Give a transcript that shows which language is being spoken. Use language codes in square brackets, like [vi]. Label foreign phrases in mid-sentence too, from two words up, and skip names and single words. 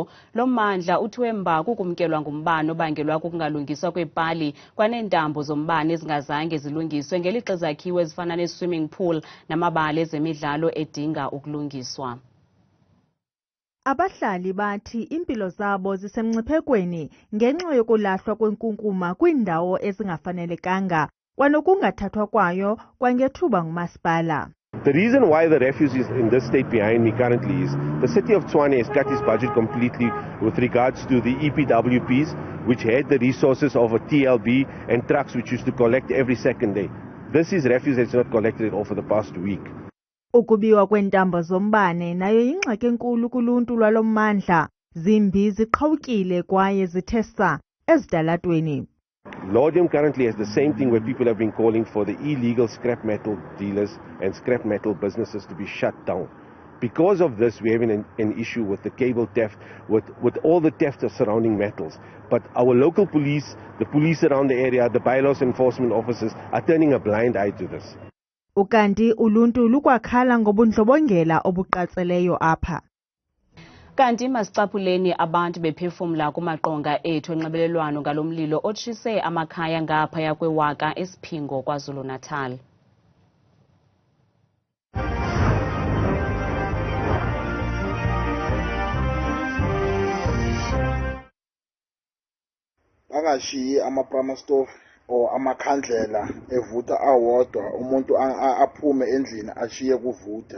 [xh] Lo mmandla uthi emva kukumkelwa ngumbane obangelwa kukungalungiswa kweepali kwaneentambo zombane ezingazange zilungiswe ngelixa izakhiwo ezifana ne- [en] swimming pool [xh] namabala ezemidlalo edinga ukulungiswa. Abahlali bathi impilo zabo zisemngciphekweni ngenxa yokulahlwa kwenkunkuma kwiindawo ezingafanelekanga kwanokungathathwa kwayo kwangethuba ngumasipala. [en] The reason why the refuse is in this state behind me currently is the city of Tshwane has cut its budget completely with regards to the EPWPs, which had the resources of a TLB and trucks which used to collect every second day. This is refuse that's not collected at all for the past week. [xh] Ukubiwa kweentambo zombane nayo yingxaki enkulu kuluntu lwalo mmandla, zimbi ziqhawukile kwaye zithesa ezitalatweni. [en] Laudium currently has the same thing where people have been calling for the illegal scrap metal dealers and scrap metal businesses to be shut down. Because of this, we're having an issue with the cable theft, with all the theft of surrounding metals. But our local police, the police around the area, the bylaws enforcement officers are turning a blind eye to this. [xh] Ukanti uluntu lukwakhala ngobundlobongela obuqatseleyo apha. Kanti masicaphuleni abantu bephefumla kumaqonga ethu onxibelelwano ngalo mlilo otshise amakhaya ngaphaya kwewaka eSipingo KwaZulu-Natal. [zu] Bangashiyi ama-prama [en] stove or [zu] amakhandlela evutha awodwa, umuntu aphume endlini ashiye kuvutha.